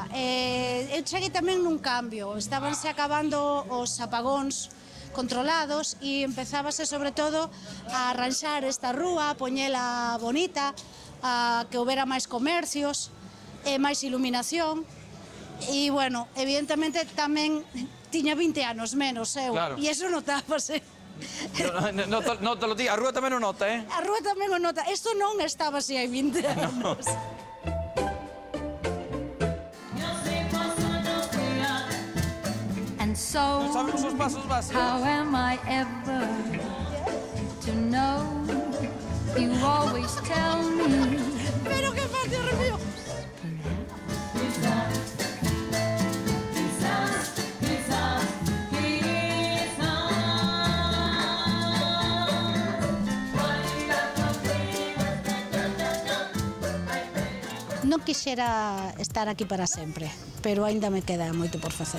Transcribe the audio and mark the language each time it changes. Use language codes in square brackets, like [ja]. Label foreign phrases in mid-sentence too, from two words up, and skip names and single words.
[gl] Eu cheguei tamén nun cambio. Estábanse acabando os apagóns controlados e empezábase sobre todo a arranxar esta rúa, a poñela bonita, a que houbera máis comercios, máis iluminación. E, bueno, evidentemente tamén tiña 20 anos menos eu. Claro. E eso notábase. Nótalo ti, a rúa tamén o nota, A rúa tamén o nota. Isto non estaba así hai 20 anos. [en] And so, [gl] Sabemos os pasos básicos. [en] how am I ever to know? You always tell me. [gl] Pero que patio arrepío. Non quixera estar aquí para sempre, pero aínda me queda moito por facer.